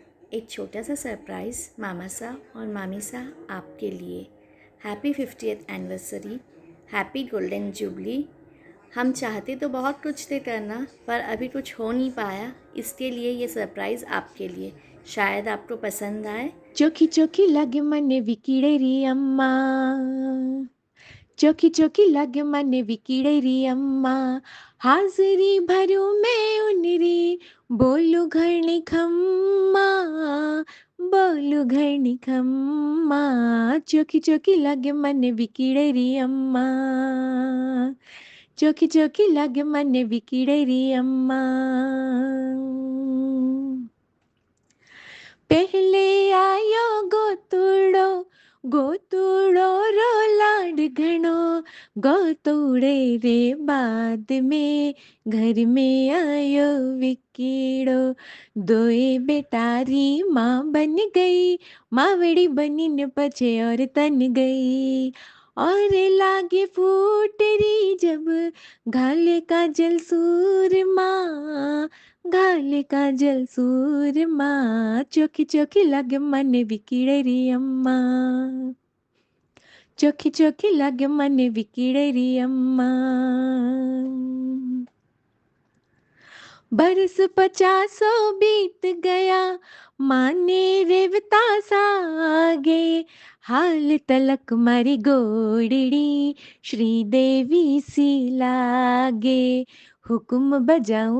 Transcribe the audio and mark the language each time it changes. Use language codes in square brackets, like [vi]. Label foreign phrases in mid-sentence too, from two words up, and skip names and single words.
[hi] एक छोटा सा सरप्राइज़ मामा सा और मामी सा आपके लिए। [en] Happy 50th anniversary, happy golden jubilee. [hi] हम चाहते तो बहुत कुछ थे करना, पर अभी कुछ हो नहीं पाया, इसके लिए ये सरप्राइज़ आपके लिए। शायद आपको पसंद आए। [rwr] चोखी चोखी लगे मने विकिड़े री अम्मा, चोखी चोखी लगे मने विकिड़े री अम्मा, हाजिरी भरू मैं उनरी, बोलू घरनी खम्मा, बोलू घरनी खम्मा, चोखी चोखी लगे मने विकिड़े री अम्मा, चोखी चोखी लगे मने विकिड़े री अम्मा। पहले आयो गोतुड़ो, गोतुड़ो रो लाड घणो, गोतुड़े रे बाद में घर में आयो विकीड़ो, दोए बेटारी माँ बन गई, मावड़ी बनी न पछे और तन गई, और लागे फूटरी जब घाले का जल सूरमा, घाले का जल सूरमा, चोखी चोखी लगे मने विकिड़े री अम्मा, चोखी चोखी लगे मने विकिड़े री अम्मा। बरस 50 बीत गया, माने रेवता सागे, हाल तलक मारी गोड़ड़ी, श्रीदेवी सी लागे, हुक्म बजाऊं